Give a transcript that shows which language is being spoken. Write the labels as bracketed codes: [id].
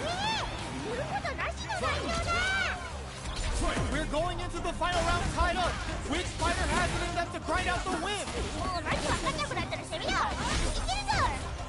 [ja] すげえ言うことなしの内容だ [en] We're going into the final round tied up. Which fighter has it in them to grind out the win? [ja] もう何分かんなくなったら攻めよういけるぞ